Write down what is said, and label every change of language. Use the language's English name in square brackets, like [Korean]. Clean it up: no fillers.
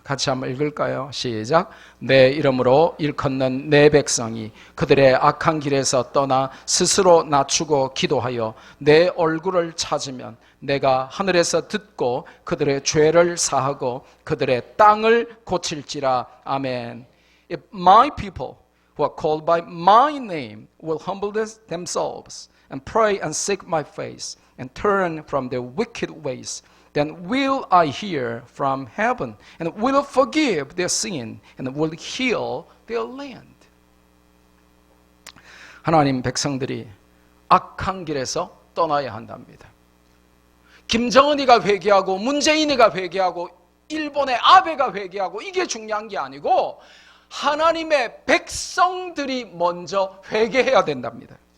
[Korean] 같이 한번 읽을까요? 시작. 내 이름으로 일컫는 내 백성이 그들의 악한 길에서 떠나 스스로 낮추고 기도하여 내 얼굴을 찾으면 내가 하늘에서 듣고 그들의 죄를 사하고 그들의 땅을 고칠지라. 아멘. [English] If my people who are called by my name will humble themselves and pray and seek my face and turn from their wicked ways, then will I hear from heaven and will forgive their sin and will heal their land. [Korean] 하나님 백성들이 악한 길에서 떠나야 한답니다. 김정은이가 회개하고 문재인이가 회개하고 일본의 아베가 회개하고 이게 중요한 게 아니고 하나님의 백성들이 먼저 회개해야 된답니다.